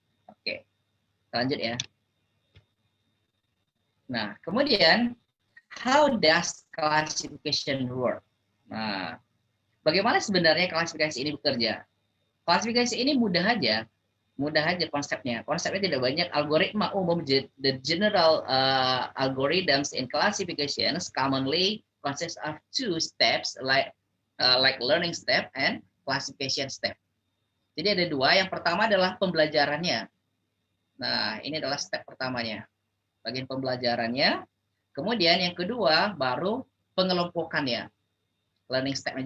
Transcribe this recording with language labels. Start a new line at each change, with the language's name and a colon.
Indonesian: Oke, lanjut ya. Nah, kemudian
English: how does classification work?
Indonesian: Nah, bagaimana sebenarnya klasifikasi ini bekerja? Klasifikasi ini mudah aja konsepnya. Konsepnya tidak banyak. Algoritma umum,
English: the general algorithms in classifications commonly consist of two steps like learning step and classification step.
Indonesian: Jadi ada dua. Yang pertama adalah pembelajarannya. Nah, ini adalah step pertamanya. Bagian pembelajarannya. Kemudian yang kedua baru pengelompokannya. Learning step-nya.